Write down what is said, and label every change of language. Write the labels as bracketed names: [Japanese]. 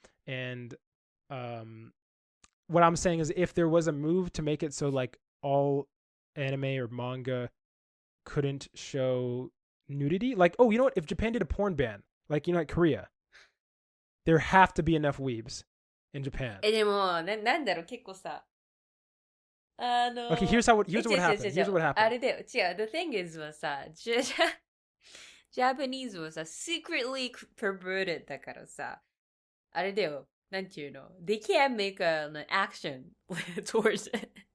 [English] And what I'm saying is, if there was a move to make it so like all anime or manga couldn't show nudity, like, oh, you know what? If Japan did a porn ban, like, like Korea, there have to be enough weebs in Japan. [Japanese] でも、なんだろう、結構さ、 [English] Okay, here's what happened. Here's what happened. [Japanese] あれだよ、違う。 [English] The thing is [Japanese] はさ、 [English] Japanese はさ、secretly perverted [Japanese] だからさ、あれだよ、なんていうの、 [English] they can't make an action towards it.